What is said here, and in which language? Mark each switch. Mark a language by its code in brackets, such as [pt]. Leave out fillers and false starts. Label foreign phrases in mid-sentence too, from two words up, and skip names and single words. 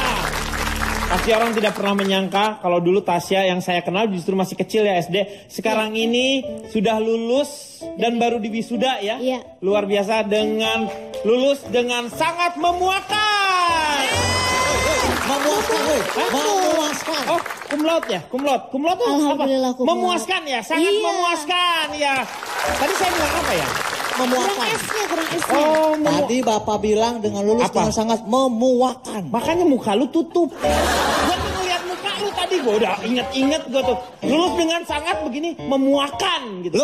[id] Pasti orang tidak pernah menyangka kalau dulu Tasya yang saya kenal justru masih kecil ya SD. Sekarang ini sudah lulus dan baru diwisuda ya. Iya. Luar biasa dengan lulus dengan sangat memuaskan. Memuaskan, woi. Memuaskan. Oh, [la] cum laude [id] ya? [la] Cum laude. Cum laude [id] tuh apa? Alhamdulillah, [la] cum laude. [id] Memuaskan ya, sangat Iya. memuaskan ya. Tadi saya bilang apa ya? Memuaskan. Kurang S-nya. Oh, Tadi Bapak bilang dengan lulus Apa? dengan sangat memuakan. makanya muka lu tutup. Gua tuh ngeliat muka lu tadi, gua udah inget-inget gua tuh. Lulus dengan sangat begini, memuakan gitu.